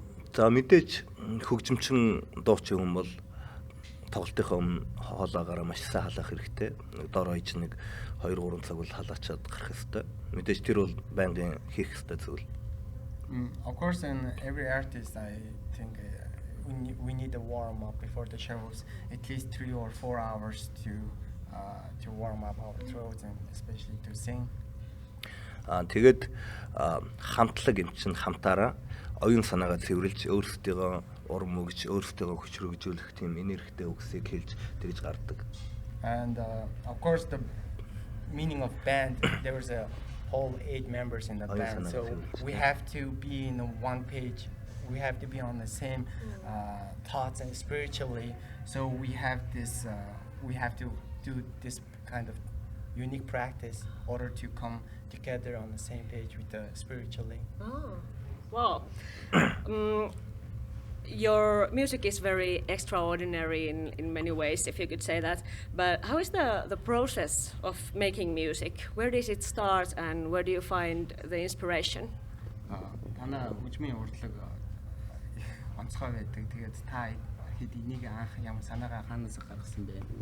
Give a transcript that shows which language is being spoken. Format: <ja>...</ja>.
<mn>за мэдээж хөгжимчин дуучин хүн бол тоглолтынхаа өмнө хоолоогаараа маш сайн халаах хэрэгтэй. Дор хаяж нэг 2-3 цаг бол халаачаад гарах хэрэгтэй. Мэдээж тэр бол байнгын хийх хэрэгтэй зүйл.</mn> <en>Of course, in every artist, I think we need a warm up before the shows, at least 3 or 4 hours to warm up our throats and especially to sing.</en> <mn>Тэгээд хамтлаг юм чинь хамтаараа оюун санаагаа цэвэрлж өөрсдийгөө урам өгж өөрсдийгөө хүч хөргөжүүлэх тийм энергитэй үгсийг хэлж тэгж гардаг.</mn> <en>And of course, the meaning of band, there was a whole 8 members in the band, so we have to be in one page. We have to be on the same thoughts and spiritually. So we have this. We have to do this kind of unique practice in order to come together on the same page with the spiritually. Oh, wow. Your music is very extraordinary in many ways, if you could say that. But how is the process of making music? Where does it start and where do you find the inspiration?</en> <mn>Танаа хөгжмийн урдлаг онцгой байдаг. Тэгээд та хэд энийг анх ямар санаагаа хаанаас гаргасан бэ?</mn>